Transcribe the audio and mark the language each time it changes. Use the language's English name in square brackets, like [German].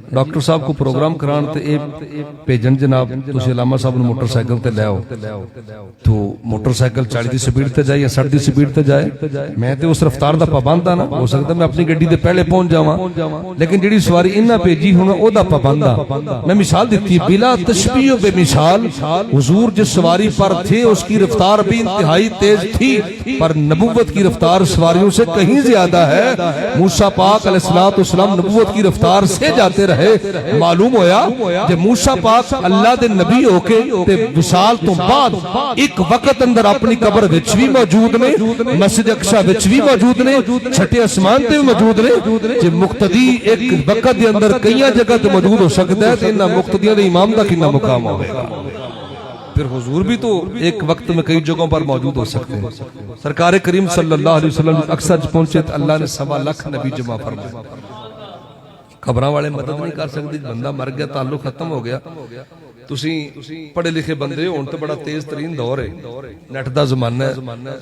[Punjabi] Doctor صاحب کو programme کران تے اے بھیجن جناب تسی علامہ صاحب نے موٹر سائیکل تے لے آؤ, تو موٹر سائیکل 40 دی سپیڈ تے جائے یا 60 دی سپیڈ تے جائے, میں تے اس رفتار دا پابند ہاں نا. ہو سکتا میں اپنی گڈی دے پہلے پہنچ جاواں, لیکن جڑی سواری انہاں بھیجی ہونا او دا پابند ہاں. [Urdu] میں مثال دیتی بلا تشبیہ و بے مثال, حضور جس سواری پر تھے اس کی رفتار بھی انتہائی تیز تھی, پر نبوت کی رفتار سواریوں سے کہیں زیادہ ہے. موسیٰ پاک علیہ السلام نبوت کی رفتار سے جاتے رہے. [Punjabi] معلوم ہویا جب موسیٰ پاک اللہ دے نبی ہو کے تے وصال تو بعد ایک وقت اندر اپنی قبر وچ بھی موجود نے, مسجد اقصی وچ بھی موجود نے, چھٹے آسمان تے بھی موجود نے. جے مقتدی ایک وقت دے اندر کئی جگہ تے موجود ہو سکتا ہے تے انہاں مقتدیاں دے امام دا کتنا مقام ہوگا. [Urdu] پھر حضور بھی تو ایک وقت میں کئی جگہوں پر موجود ہو سکتے ہیں. سرکار کریم صلی اللہ علیہ وسلم اکثر پہنچے تو اللہ نے 1.25 لاکھ نبی جمع فرمائے. [Punjabi] خبراں والے مدد نہیں کر سکتے, بندہ مر گیا تعلق ختم ہو گیا. تسی پڑھے لکھے بندے ہون تو بڑا تیز ترین دور ہے, نیٹ دا زمانہ ہے.